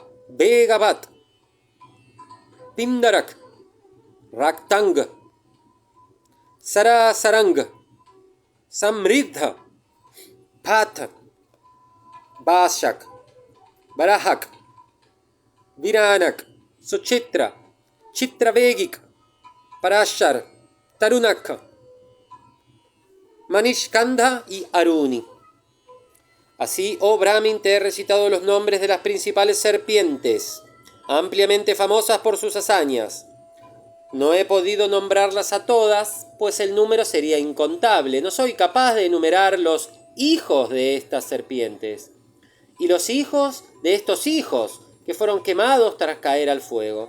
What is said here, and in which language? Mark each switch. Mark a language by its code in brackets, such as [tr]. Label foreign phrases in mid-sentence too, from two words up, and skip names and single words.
[es] Begavat, Pindarak, Raktang, Sarasarang, Samriddha, Pat, Bashak, Barahak, Viranak, Suchitra, Chitravegik, Parashar, Tarunak, Manishkandha y Aruni. Así, oh Brahmin, te he recitado los nombres de las principales serpientes, ampliamente famosas por sus hazañas. No he podido nombrarlas a todas, pues el número sería incontable. No soy capaz de enumerar los hijos de estas serpientes y los hijos de estos hijos que fueron quemados tras caer al fuego.